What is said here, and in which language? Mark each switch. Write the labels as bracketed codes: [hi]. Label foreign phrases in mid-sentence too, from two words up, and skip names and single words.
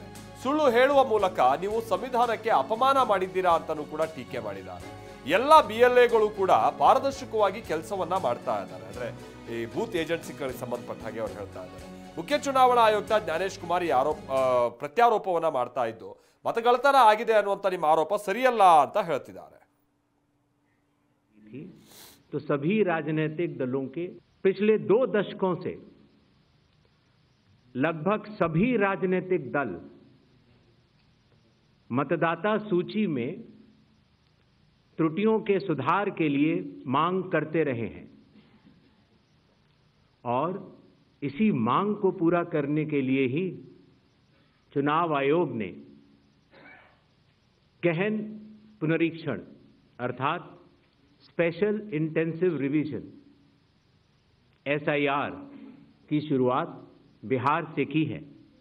[kn] ಸುಳ್ಳು ಹೇಳುವ ಮೂಲಕ ನೀವು ಸಂವಿಧಾನಕ್ಕೆ ಅಪಮಾನ ಮಾಡಿದ್ದೀರಾ ಅಂತಲೂ ಕೂಡ ಟೀಕೆ ಮಾಡಿದ್ದಾರೆ. ಎಲ್ಲ BLAಗಳು ಕೂಡ ಪಾರದರ್ಶಕವಾಗಿ ಕೆಲಸವನ್ನ ಮಾಡ್ತಾ ಇದ್ದಾರೆ. ಅಂದ್ರೆ ಈ ಬೂತ್ ಏಜೆನ್ಸಿಗಳಿಗೆ ಸಂಬಂಧಪಟ್ಟ ಹಾಗೆ ಅವ್ರು ಹೇಳ್ತಾ ಇದ್ದಾರೆ. ಮುಖ್ಯ ಚುನಾವಣಾ ಆಯುಕ್ತ ಜ್ಞಾನೇಶ್ ಕುಮಾರ್ ಈ ಪ್ರತ್ಯಾರೋಪವನ್ನ ಮಾಡ್ತಾ ಇದ್ದು, ಮತಗಳ್ಳತನ ಆಗಿದೆ ಅನ್ನುವಂಥ ನಿಮ್ಮ ಆರೋಪ ಸರಿಯಲ್ಲ ಅಂತ ಹೇಳ್ತಿದ್ದಾರೆ. [hi] तो सभी राजनीतिक दलों के पिछले 2 दशकों से लगभग सभी राजनीतिक दल मतदाता सूची में त्रुटियों के सुधार के लिए मांग करते रहे हैं और इसी मांग को पूरा करने के लिए ही चुनाव आयोग ने गहन पुनरीक्षण अर्थात [en] special intensive revision [hi] SIR की शुरुआत बिहार से की है.